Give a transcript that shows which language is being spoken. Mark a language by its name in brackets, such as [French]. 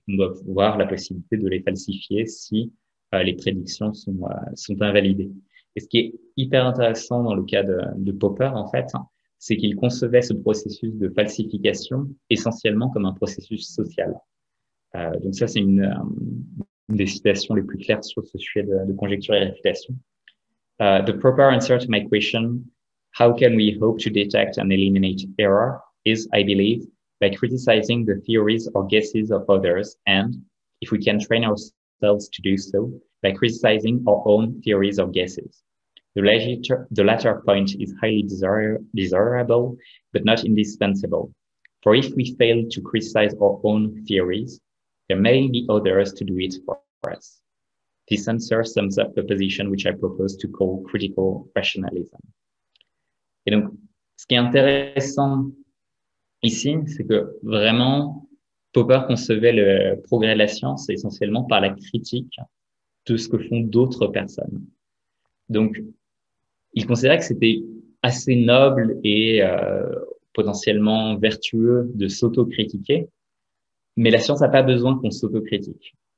[French] On doit avoir la possibilité de les falsifier si les prédictions sont invalidées. Et ce qui est hyper intéressant dans le cas de Popper, en fait, c'est qu'il concevait ce processus de falsification essentiellement comme un processus social. Donc ça, c'est une des citations les plus claires sur ce sujet de conjecture et réfutation. [English] The proper answer to my question, how can we hope to detect and eliminate error, is, I believe, by criticizing the theories or guesses of others, and, if we can train ourselves to do so, by criticizing our own theories or guesses. The latter point is highly desirable, but not indispensable. For if we fail to criticize our own theories, there may be others to do it for us. This answer sums up the position which I propose to call critical rationalism. [French] Et donc, ce qui est intéressant ici, c'est que vraiment, Popper concevait le progrès de la science essentiellement par la critique de ce que font d'autres personnes. Donc, il considérait que c'était assez noble et potentiellement vertueux de s'autocritiquer, mais la science n'a pas besoin qu'on s'autocritique.